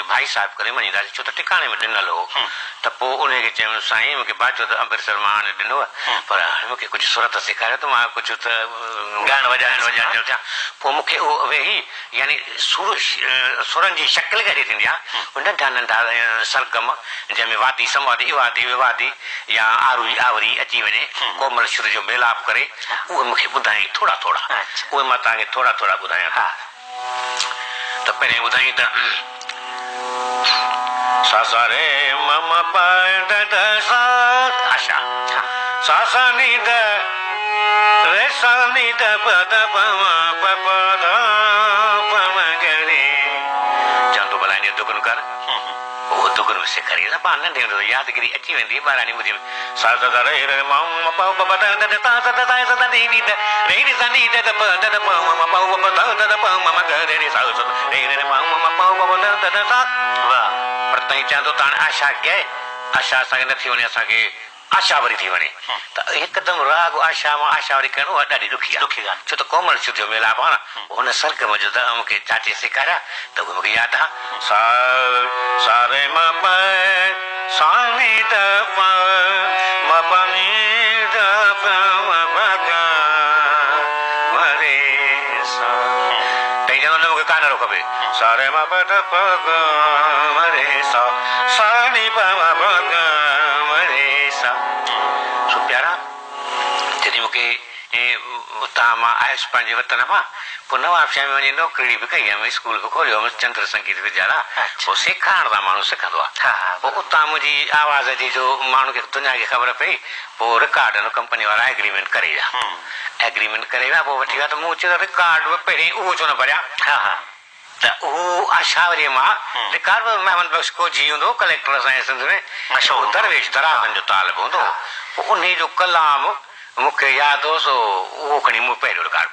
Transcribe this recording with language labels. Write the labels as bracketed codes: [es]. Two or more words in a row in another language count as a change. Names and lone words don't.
[sd] भाई साहिब करे मञींदासीं छो त टिकाणे में ॾिनल हो त पोइ उनखे चयो साईं मूंखे बाजो त अमृतसर मां हाणे ॾिनो आहे पर हाणे मूंखे कुझु सुरत सेखारियो त मां कुझु त ॻाइण वॼाइण जो थियां पोइ मूंखे उहो वेही यानी सुरनि जी शकिल कहिड़ी थींदी आहे नंढा नंढा सरगम जंहिंमें वादी संवादी इवादी विवादी या आरुई आवरी अची वञे कोमल शुर जो मेलाप करे उहे मूंखे ॿुधाई थोरा थोरा उहे मां तव्हांखे थोरा थोरा ॿुधायां त पहिरें ॿुधाई त सा सा रे मम प द द सा आशा सा सा नि द रे सा नि द प द प म प प द प म ग रे चवंदो भला इन दुगुन कर उहो दुगुन में सेखारी न पाण नंढे हूंदो यादगिरी अची वेंदी ॿारहाणी ॿुधी सा द द रे रे म म प प प द द द ता स द ता स द नी नी द रे रे सा नी द द प द द प म म प प द द द प म म ग रे रे सा स रे रे म म प प द द द ता वाह पर तई चवंदो त हाणे आशा कए आशा असांखे न थी वञे असांखे आशा वरी थी वञे त हिकदमि राग आशा मां आशा वरी करणो आहे ॾाढी ॾुखी आहे छो त कोमल शुद्ध जो मेलाप आहे न हुन सरगम जो त मूंखे चाचे सेखारिया त उहे मूंखे यादि आहे सा सा रे म प सा नि द प म प नि द प म प ग म रे सा तई चवंदो मूंखे कानरो खपे सा रे म प द प ग म रे सा सा नि प म प ग म रे सा सो प्यारा जॾहिं मूंखे उतां मां आयुसि पंहिंजे वतन मां पोइ नवाबशाह में वञी नौकिरी बि कई हुयमि स्कूल बि खोलियो हुयमि चंद्र संगीत विद्यालय पोइ सेखारण सां माण्हू सिखंदो आहे पोइ उतां मुंहिंजी आवाज़ जी जो माण्हू खे दुनिया खे ख़बर पई पोइ [en] record company [sd] वारा एग्रीमेंट करे विया एग्रीमेंट करे विया पोइ वठी विया त मूं चयो रिकार्ड बि पहिरीं उहो छो न भरियां त उहो आशावरीअ मां रिकार्ड बि महमद बख़्श कोजी हूंदो कलेक्टर असांजे सिंध में दरवेश दराहनि जो तालिब हूंदो पोइ उन जो कलाम मूंखे यादि हो सो उहो खणी मूं पहिरियों रिकार्ड